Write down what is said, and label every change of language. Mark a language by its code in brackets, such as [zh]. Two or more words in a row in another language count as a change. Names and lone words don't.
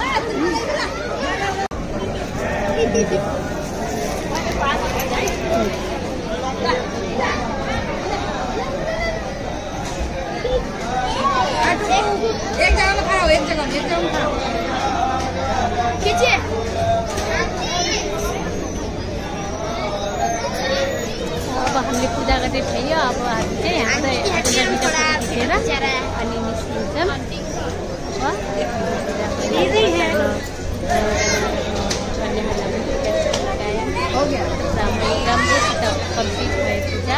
[hi] एक जगह में खड़ा हो एक जगह में खड़ा खींचिए [ne] अब हामीले पूजा गर्ने थियो। अब हामी चाहिँ यहाँ खिचेर अनि निस्किन्छौँ। राम्रोसित कम्प्लिट भयो पूजा।